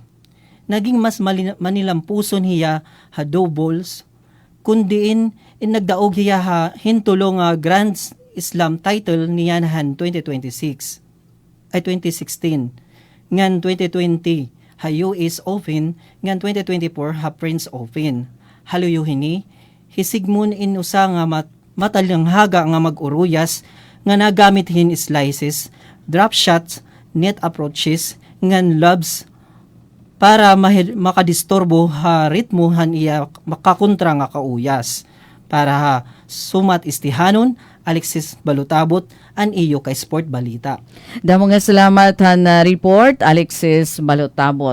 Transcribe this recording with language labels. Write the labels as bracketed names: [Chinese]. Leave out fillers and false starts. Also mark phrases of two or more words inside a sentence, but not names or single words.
[Waray] Naging mas manilampuson hiya ha doubles kundiin nagdaog hiya ha hintulo nga Grand Slam title niya han 2016. Ngan 2020 ha US Open, ngan 2024 ha Prince Open. Haluyo hini, hisigmon in usa nga matalanghaga nga mag-uruyas nga nagamit hin [English] slices, drop shots, net approaches, [Waray] ngan lobs para makadistorbo ha ritmo han iya makakontra nga kauyas. Para ha sumat istihanon, Alexis Balutabot, an iyo kay Sport Balita. Damo nga salamat na report, Alexis Balutabot.